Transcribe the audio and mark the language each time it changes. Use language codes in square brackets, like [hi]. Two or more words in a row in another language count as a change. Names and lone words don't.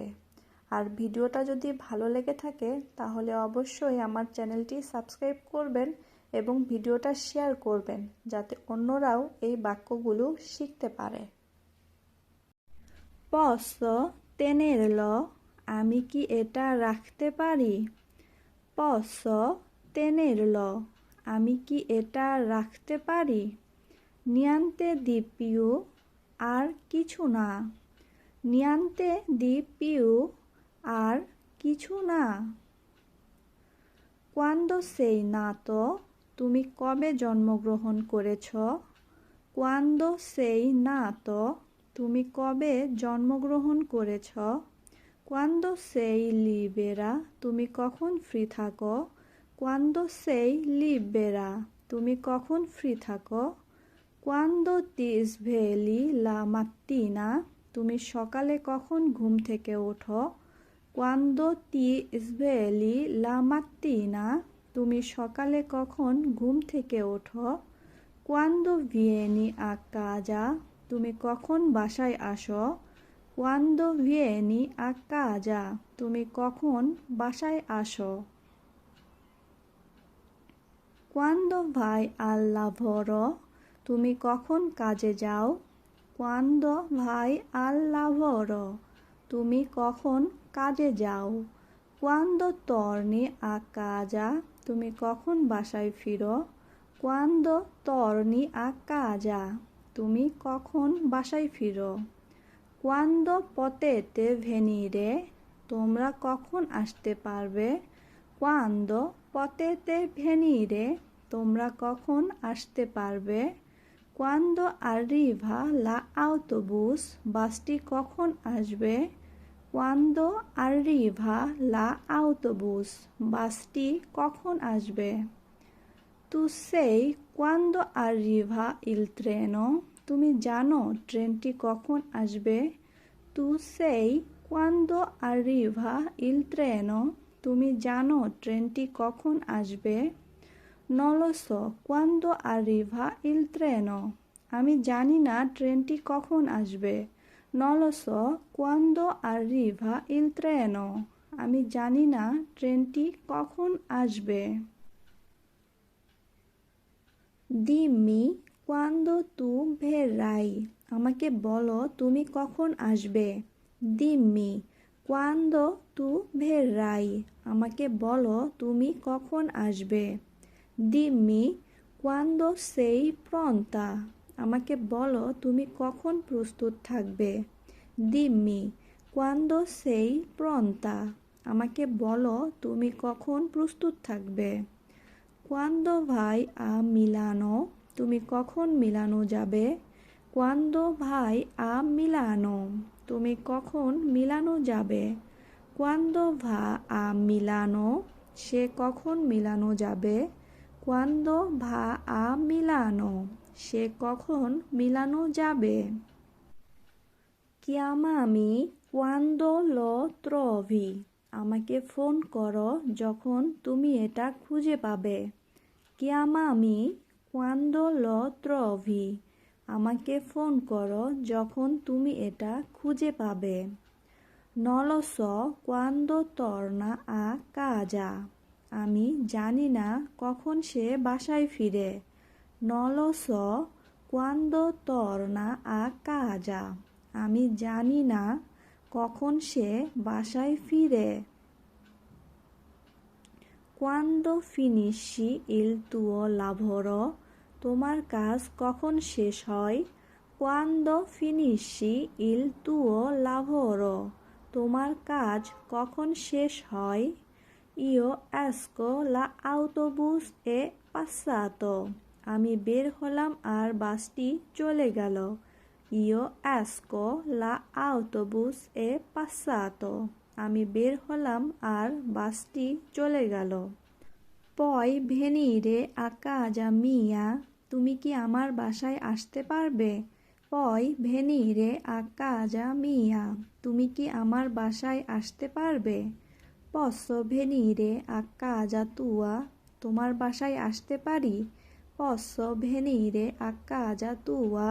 [bn] আর ভিডিওটা যদি ভালো লেগে থাকে তাহলে অবশ্যই আমার চ্যানেলটি সাবস্ক্রাইব করবেন এবং ভিডিওটা শেয়ার করবেন, যাতে অন্যরাও এই বাক্যগুলো শিখতে পারে। [it] Posso tenerlo? [bn] আমি কি এটা রাখতে পারি? [it] Posso tenerlo? [bn] আমি কি এটা রাখতে পারি? [it] Niente di più? [bn] আর কিছু না। [it] Niente di più? [bn] আর কিছু না। [it] Quando sei nato? [bn] তুমি কবে জন্মগ্রহণ করেছ? [it] Quando sei nato? [bn] তুমি কবে জন্মগ্রহণ করেছ? [it] Quando sei libera? [bn] তুমি কখন ফ্রি থাকো? [it] Quando sei libera? [bn] তুমি কখন ফ্রি থাকো? [it] Quando ti svegli la mattina? [bn] তুমি সকালে কখন ঘুম থেকে ওঠো? [it] Quando ti svegli la mattina? [bn] তুমি সকালে কখন ঘুম থেকে ওঠো? [it] Quando vieni a casa? [bn] তুমি কখন বাসায় আসো? [it] Quando vieni a casa? [bn] তুমি কখন বাসায় আসো? [it] Quando vai al lavoro? [bn] তুমি কখন কাজে যাও? [it] Quando vai al lavoro? [bn] তুমি কখন কাজে যাও? [it] Quando torni a casa? [bn] তুমি কখন বাসায় ফিরো? [it] Quando torni a casa? [bn] তুমি কখন বাসায় ফিরো? [it] Quando potete venire? [bn] তোমরা কখন আসতে পারবে? [it] Quando potete venire? [bn] তোমরা কখন আসতে পারবে? [it] Quando arriva l'autobus? [bn] বাসটি কখন আসবে? [it] Quando arriva l'autobus? [bn] বাসটি কখন আসবে? [it] Tu sai quando arriva il treno? [bn] তুমি জানো ট্রেনটি কখন আসবে? [it] Tu sai quando arriva il treno? [bn] তুমি জানো ট্রেনটি কখন আসবে? [it] Non lo so quando arriva il treno? [bn] আমি জানি না ট্রেনটি কখন আসবে। [it] Non lo so quando arriva il treno? [bn] আমি জানি না ট্রেনটি কখন আসবে। [it] Dimmi quando tu verrai? [bn] আমাকে বলো তুমি কখন আসবে। [it] Dimmi quando tu verrai? [bn] আমাকে বলো তুমি কখন আসবে। [it] Dimmi quando sei pronta? [bn] আমাকে বলো তুমি কখন প্রস্তুত থাকবে। [it] Dimmi quando sei pronta? [bn] আমাকে বলো তুমি কখন প্রস্তুত থাকবে। [it] Quando vai a Milano? [bn] তুমি কখন মিলানো যাবে। [it] Quando vai a Milano? [bn] তুমি কখন মিলানো যাবে। [it] Quando va a Milano? [bn] সে কখন মিলানো যাবে। [it] Quando va a Milano? [bn] সে কখন মিলানো যাবে। [it] Chiamami quando lo trovi? [bn] আমাকে ফোন করো যখন তুমি এটা খুঁজে পাবে। [it] Chiamami quando lo trovi? [bn] আমাকে ফোন করো যখন তুমি এটা খুঁজে পাবে। [it] Non lo so quando torna a casa? [bn] আমি জানি না কখন সে বাসায় ফিরে। [it] Non lo so quando torna a casa? [bn] আমি জানি না কখন সে বাসায় ফিরে। [it] Quando finisci il tuo lavoro? [bn] তোমার কাজ কখন শেষ হয়? [it] Quando finisci il tuo lavoro? [bn] তোমার কাজ কখন শেষ হয়? [it] Io esco l'autobus è passato. [bn] আমি বের হলাম আর বাসটি চলে গেল। [it] Io esco l'autobus è passato. [bn] আমি বের হলাম আর বাসটি চলে গেল। [it] Poi venire a casa mia? [bn] তুমি কি আমার বাসায় আসতে পারবে? [it] Poi venire a casa mia. [bn] তুমি কি আমার বাসায় আসতে পারবে? [it] Posso venire a casa tua. [bn] তোমার বাসায় আসতে পারি? [it] Posso venire a casa tua.